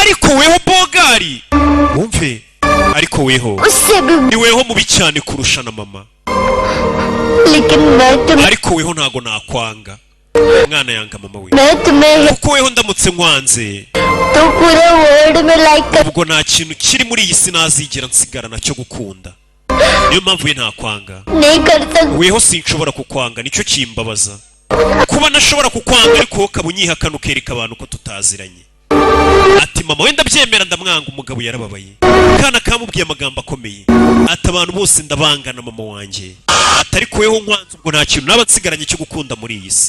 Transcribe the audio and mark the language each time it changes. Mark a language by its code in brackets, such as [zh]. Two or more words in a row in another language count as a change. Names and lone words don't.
[rw] Ariko weho bogari. Wumve. Ariko weho. [hi] उससे भी. [rw] Ni weho mubi cyane kurusha na mama. [hi] लेकिन [rw] Ariko weho ntago nakwanga. Mwana yanga mama we. [hi] मैं तुम्हें [rw] Kuko weho ndamutse nkwanze. [hi] तो पूरे वर्ल्ड में लाइक कर. [rw] Ubwo nta kintu kiri muri iyi si nazigera nsigara nacyo gukunda. Niyo mpamvu we ntakwanga. [hi] नहीं कर सकता. [rw] Weho sinshobora kukwanga nicyo kimbabaza. Kuba nashobora kukwanga ariko ukaba unyihakana ukereka abantu ko tutaziranye. Ati mama wenda byemera ndamwanga umugabo yarababaye. Kana kamubwiye amagambo akomeye. Ati abantu bose ndabangana mama wanjye. Atari kuweho nkwanze ubwo nta kintu naba nsigaranye cyo gukunda muri iyi si.